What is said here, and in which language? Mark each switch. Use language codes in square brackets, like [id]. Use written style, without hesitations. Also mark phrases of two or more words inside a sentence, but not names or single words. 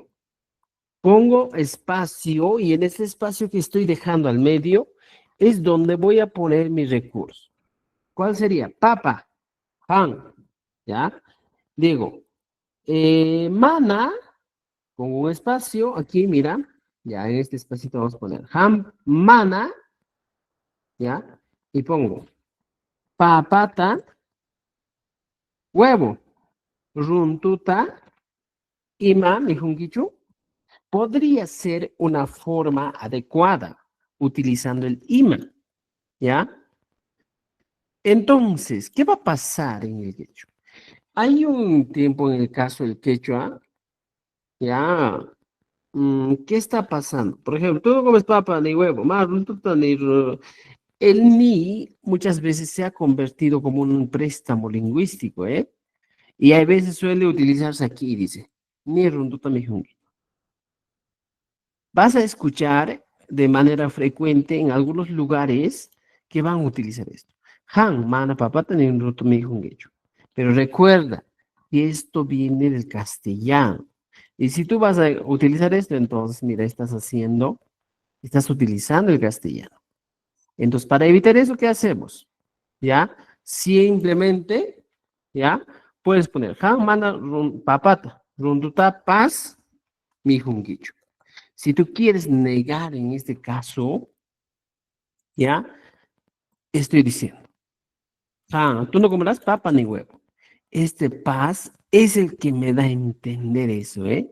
[es] Pongo espacio y en ese espacio que estoy dejando al medio es donde voy a poner mi recurso. ¿Cuál sería? Papa, han, ¿ya? Digo, mana, con un espacio, aquí mira, ya en este espacito vamos a poner [qu] ham, mana, [es] ¿ya? Y pongo [qu] papata, huevo, runtuta, ima, mi junquichu. [es] Podría ser una forma adecuada utilizando el ima, ¿ya? Entonces, ¿qué va a pasar en el quechua? Hay un tiempo en el caso del quechua, ¿ya? ¿Qué está pasando? Por ejemplo, tú no comes papa ni huevo, más el ni muchas veces se ha convertido como un préstamo lingüístico, ¿eh? Y a veces suele utilizarse aquí, dice, [qu] ni runtuta mi jungi. [es] Vas a escuchar de manera frecuente en algunos lugares que van a utilizar esto. [qu] Han, mana, papata, ni runtuta mi jungi. [es] Pero recuerda que esto viene del castellano. Y si tú vas a utilizar esto, entonces, mira, estás utilizando el castellano. Entonces, para evitar eso, ¿qué hacemos? ¿Ya? Simplemente, ¿ya? Puedes poner, han, [qu] mana, papata, runduta, paz, mi junguicho. [es] Si tú quieres negar en este caso, ¿ya? Estoy diciendo, tú no comerás papa ni huevo. Este paz es el que me da a entender eso, ¿eh?